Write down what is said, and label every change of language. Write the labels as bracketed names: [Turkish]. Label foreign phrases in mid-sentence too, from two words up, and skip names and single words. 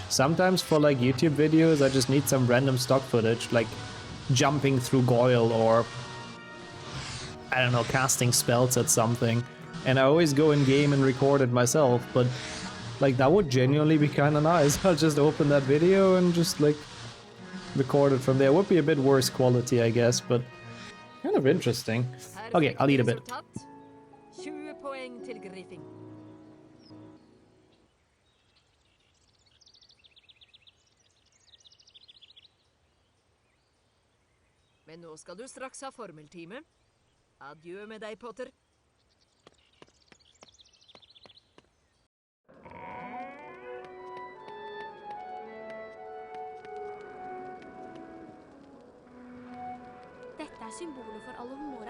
[English] Sometimes for like YouTube videos, I just need some random stock footage, like jumping through Goyle or I don't know, casting spells at something. And I always go in game and record it myself, but like that would genuinely be kind of nice. I'll just open that video and just like record it from there. It would be a bit worse quality, I guess, but kind of interesting. Okay, I'll eat a bit. [Norwegian] 20 poeng til Griffing. Men nå skal du straks ha formeltime. Adjø med deg, Potter. Dette er symbolet for Alohomora.